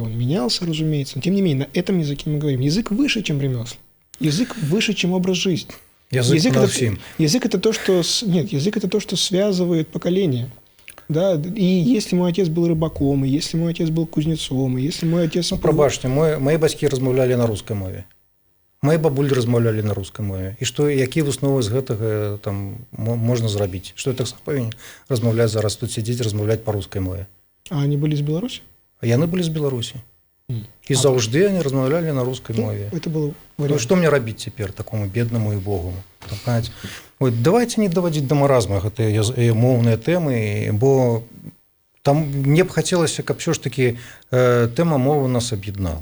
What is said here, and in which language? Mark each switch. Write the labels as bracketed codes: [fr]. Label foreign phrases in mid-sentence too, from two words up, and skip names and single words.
[ru] Он менялся, разумеется, но тем не менее, на этом языке мы говорим. Язык выше, чем ремесла. Язык выше, чем образ жизни. Язык это то, что... Нет, язык это то, что связывает поколения. Да? И если мой отец был рыбаком, и если мой отец был кузнецом, и если мой отец... [be] Ну, пробачьте, мои бацькі размаўлялі на рускай мове. Мои бабулі размаўлялі на рускай мове. І што, якія высновы з гэтага там можна зрабіць? Што я так сам павінен размаўляць зараз, тут сядзець, размаўляць па рускай мове? [ru] А они были из Беларуси? [be] Яны былі з Беларусі. І заўжды они размаўлялі на рускай мове. [ru] Это было [be] ну, што мне рабіць цяпер такому беднаму і богому? Ой, давайте не даводзіць да маразма гэтыя моўныя тэмы, бо там мне б хацелася, каб ўсё ж такі тэма мовы нас аб'яднала.